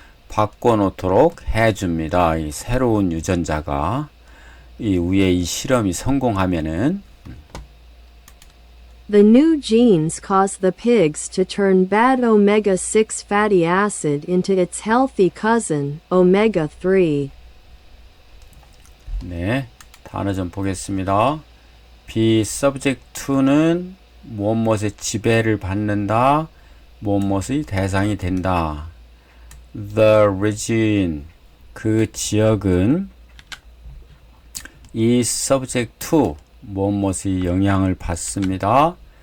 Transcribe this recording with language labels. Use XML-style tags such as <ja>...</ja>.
<ko>바꿔 놓도록 해줍니다. 이 새로운 유전자가 이 위에 이 실험이 성공하면은</ko> <en>The new genes cause the pigs to turn bad omega-6 fatty acid into its healthy cousin, omega-3.</en> <ko>네, 단어 좀 보겠습니다.</ko> <en>be subject to</en> <ko>는 무엇무엇의 지배를 받는다, 무엇무엇의 대상이 된다.</ko> <en>The region,</en> <ko>그 지역은</ko> <en>is subject to</en> <ko>무엇무엇의 영향을 받습니다.</ko>